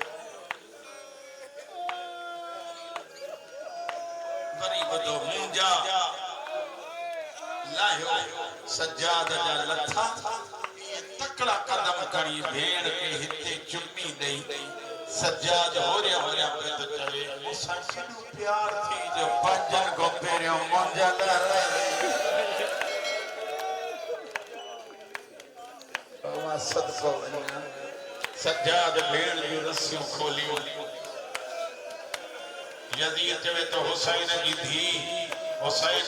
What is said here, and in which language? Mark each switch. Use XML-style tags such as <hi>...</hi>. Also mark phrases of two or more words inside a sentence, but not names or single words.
<sd>वरी ॿुधो मुंहिंजा लाहियो सजाद जा लथा तकड़ा कदम खणी भेण के हिते चुम्मी ॾेई सजाद होरिया होरिया पे तो चवे मूंसां केॾो प्यार थी जो पंजन को पहिरियों मुंहिंजा लाइ सदको वञा सजाद भेण जूं रस्सियूं खोलियूं यज़ीद चवे तो हुसैन जी धीउ हुसैन</sd>